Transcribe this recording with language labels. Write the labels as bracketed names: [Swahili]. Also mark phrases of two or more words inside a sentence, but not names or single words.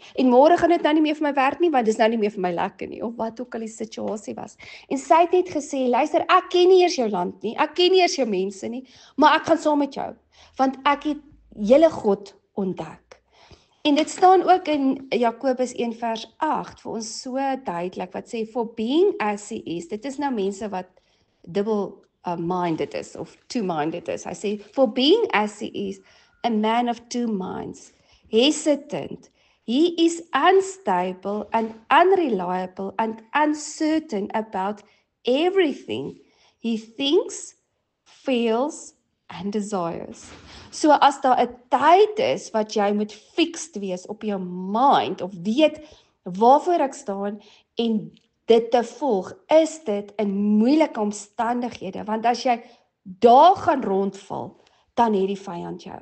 [Afrikaans] En môre gaan dit nou nie meer vir my werk nie, want dis nou nie meer vir my lekker nie, of wat ook al die situasie was. En sy het net gesê, luister, ek ken nie eers jou land nie, ek ken nie eers jou mense nie, maar ek gaan saam met jou, want ek het julle God ontdek. En dit staan ook in Jakobus 1 vers 8 vir ons so duidelik wat sê, [English] for being as he is, [Afrikaans] dit is nou mense wat double-minded is, of two-minded is. Hy sê, [English] for being as he is, a man of two minds, hesitant, he is unstable and unreliable and uncertain about everything he thinks, feels and desires. [Afrikaans] So as daar 'n tyd is wat jy moet fixed wees op jou mind, of weet waarvoor ek staan, en dit te volg, is dit in moeilike omstandighede, want as jy daar gaan rondval, dan het die vyand jou.